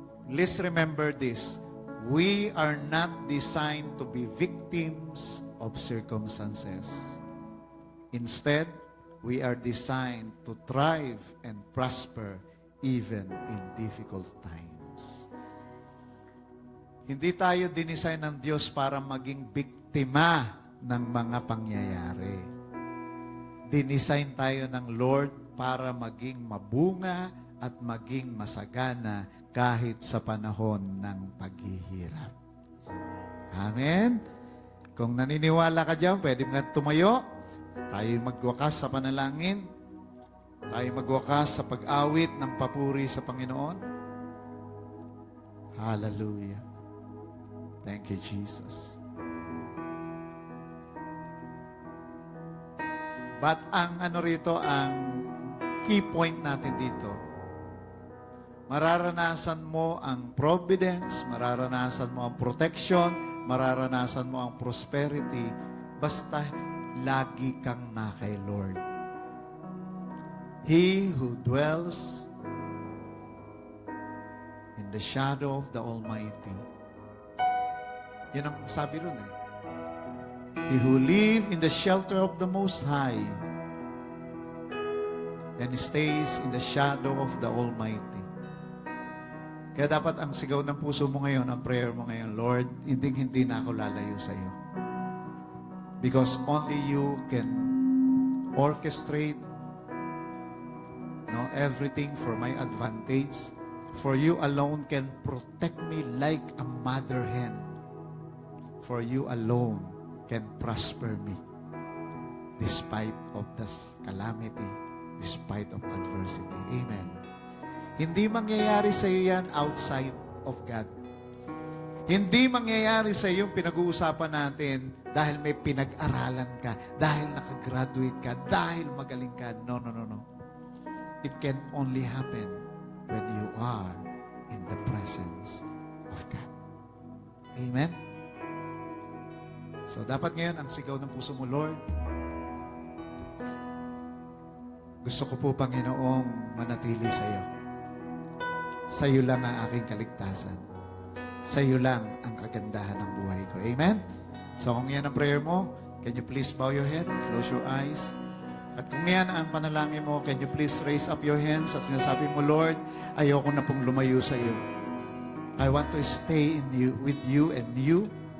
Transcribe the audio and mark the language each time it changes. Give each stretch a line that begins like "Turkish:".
English: Please remember this. We are not designed to be victims of circumstances. Instead, we are designed to thrive and prosper even in difficult times.
Filipino: Hindi tayo dinisign ng Diyos para maging biktima ng mga pangyayari. Dinisign tayo ng Lord para maging mabunga at maging masagana kahit sa panahon ng paghihirap. Amen? Kung naniniwala ka dyan, pwede nga tumayo. Tayo magwakas sa panalangin. Tayo magwakas sa pag-awit ng papuri sa Panginoon. Hallelujah.
English: Thank you, Jesus.
Filipino: But ang ang key point natin dito, mararanasan mo ang providence, mararanasan mo ang protection, mararanasan mo ang prosperity, basta lagi kang na kay Lord.
English: He who dwells in the shadow of the Almighty.
Filipino: Yan ang sabi ron eh.
English: He who live in the shelter of the Most High and stays in the shadow of the Almighty.
Filipino: Kaya dapat ang sigaw ng puso mo ngayon, ang prayer mo ngayon, Lord, hindi na ako lalayo sa iyo.
English: Because only you can orchestrate everything for my advantage. For you alone can protect me like a mother hen. For you alone can prosper me despite of the calamity, despite of adversity.
Filipino: Amen. Hindi mangyayari sa iyo yan
English: outside of God.
Filipino: Hindi mangyayari sa iyo yung pinag-uusapan natin dahil may pinag-aralan ka, dahil nakagraduate ka, dahil magaling ka. No.
English: It can only happen when you are in the presence of God. Amen?
Filipino: So, dapat ngayon ang sigaw ng puso mo, Lord, gusto ko po, Panginoong, manatili sa iyo. Sa iyo lang ang aking kaligtasan. Sa iyo lang ang kagandahan ng buhay ko.
English: Amen? So,
Filipino: kung yan ang prayer mo,
English: can you please bow your head, close your eyes.
Filipino: At kung yan ang panalangin mo,
English: can you please raise up your hands
Filipino: at sinasabi mo, Lord, ayoko na pong lumayo sa iyo.
English: I want to stay in you, with you and you.